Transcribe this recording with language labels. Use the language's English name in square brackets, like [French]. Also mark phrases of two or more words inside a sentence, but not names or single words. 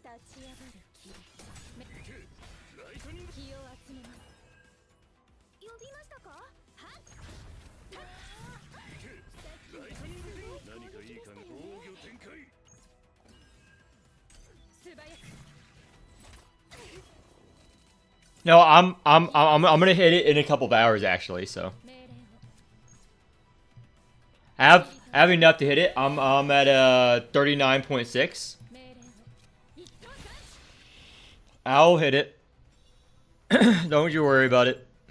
[Japanese] 立ち上がる霧。行けライトニング。気を集めます。呼びましたか。はっ行けライトニング電王。何かいい考え。防御展開。素早く。 [English] No, I'm gonna hit it in a couple of hours actually. So [Japanese] 命令を [English] I have enough to hit it. I'm at 39.6. [Japanese] 命令を一等斬首。 [English] I'll hit it. Don't you worry about it.